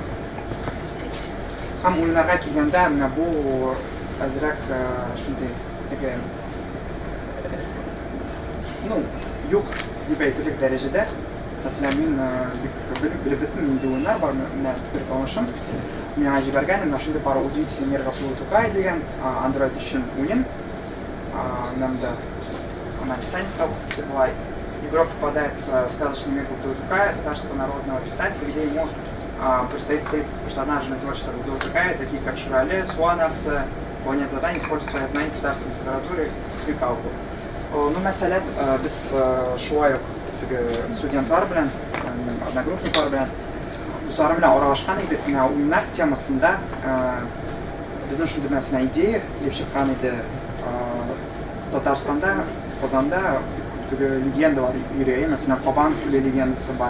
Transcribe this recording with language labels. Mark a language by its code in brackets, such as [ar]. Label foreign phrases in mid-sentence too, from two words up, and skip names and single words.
[tt] Һәм уеннарга килгәндә, менә бу әзрәк шундый теге юк дип әйтерлек дәрәҗәдә. Мәсәлән, мин белеп бетмим, инде уеннар бар, менә бер танышым миңа җибәргән, менә шундый [ru] пара удивительный мир [tt] Тукай дигән Android өчен уен. [ru] Намда написание стало бывает. Игрок попадает в сказочный мир Тукая, татарского народного писателя, где ему предстоит встретиться с персонажами творчества Тукая, такие как Шурале, Суанас, выполнять задания, используя свои знания татарской литературы, смекалку. Ну, [tt] мәсәлән, без шулай ук студентлар белән, одногруппниклар белән үзара белән аралашкан идек, менә уеннар темасында безнең шундый мәсәлән идея килеп чыккан иде. Татарстанда, Казанда легендалар йөри, мәсәлән, Кабан күле легендасы бар.